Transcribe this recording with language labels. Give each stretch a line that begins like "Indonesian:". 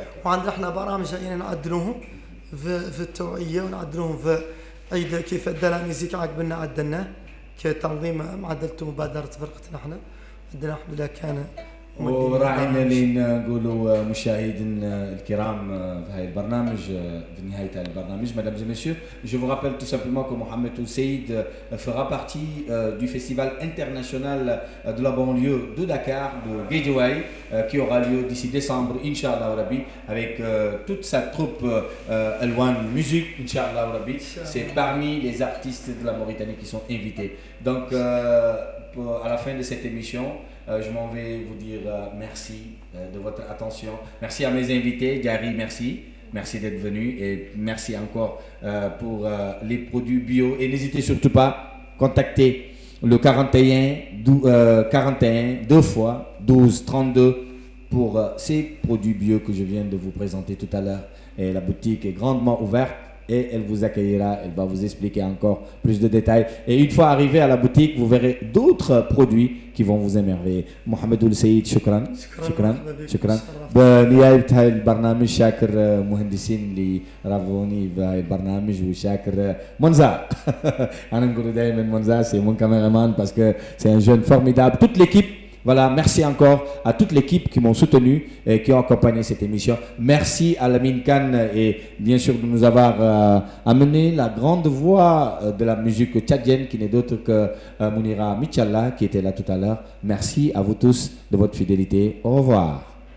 Arabic: وعندنا احنا برامج جايين نعدلوهم في التوعية ونعدلوهم في عيد كيف ادى ميزيك عقبنا عدلناه كتنظيم معدلته مبادرة فرقتنا احنا عندنا الحمد لله كان. وراعينا اللي نقولوا مشاهدينا الكرام في هذا البرنامج في نهاية هذا البرنامج.
French: Mesdames et messieurs, je vous rappelle tout simplement que Mohamed Ousseid fera partie du festival international de la banlieue de Dakar, de Guédiawaye, qui aura lieu d'ici décembre, Inch'Allah Rabbi, avec toute sa troupe Elwan Musique, Inch'Allah Rabbi. C'est parmi les artistes de la Mauritanie qui sont invités. Donc, à la fin de cette émission, je m'en vais vous dire merci de votre attention. Merci à mes invités. Gary, merci. Merci d'être venu et merci encore pour les produits bio. Et n'hésitez surtout pas, contactez le 41 2 fois 12 32 pour ces produits bio que je viens de vous présenter tout à l'heure. Et la boutique est grandement ouverte. Et elle vous accueillera, elle va vous expliquer encore plus de détails. Et une fois arrivé à la boutique, vous verrez d'autres produits qui vont vous émerveiller.
Arabic: Mohamed Ousseid, shukran. شكرا. بنهاية هاي البرنامج شاكر مهندسين اللي رافوني في هاي البرنامج وشاكر منزا. أنا نقول دائما منزا
French: c'est mon caméraman parce que c'est un jeune formidable. Toute l'équipe. Voilà, merci encore à toute l'équipe qui m'ont soutenu et qui ont accompagné cette émission. Merci à Lamine Khan et bien sûr de nous avoir amené la grande voix de la musique tchadienne qui n'est d'autre que Mounira Michallah qui était là tout à l'heure. Merci à vous tous de votre fidélité. Au revoir.